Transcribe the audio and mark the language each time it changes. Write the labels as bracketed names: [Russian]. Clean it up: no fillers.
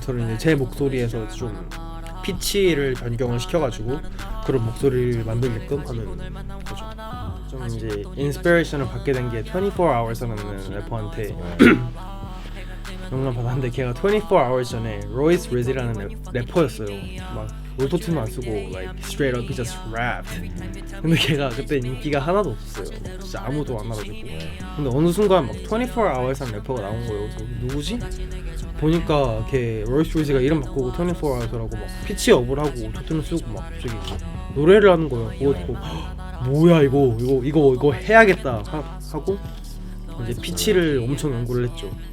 [Korean] 저는 이제 제 목소리에서 좀 피치를 변경을 시켜가지고 그런 목소리를 만들게끔 하는 거죠. 좀 이제 인스피레이션을 받게 된 게 24hours라는 래퍼한테 영감 받았는데, 걔가 24hours 전에 로이스 리즈라는 래퍼였어요. 막 오토튠도 안 쓰고 [English] like straight up he just rapped. [Korean] 근데 걔가 그때 인기가 하나도 없었어요. 진짜 아무도 안 알아듣고. 근데 어느 순간 막 24hours라는 래퍼가 나온 거예요. 그래서 누구지? 보니까 걔 로이스 리즈가 이름 바꾸고 24hours라고 막 피치 업을 하고 오토튠을 쓰고 막 갑자기 노래를 하는 거예요. 그거 듣고 뭐야 이거 해야겠다 하고 이제 피치를 엄청 연구를 했죠.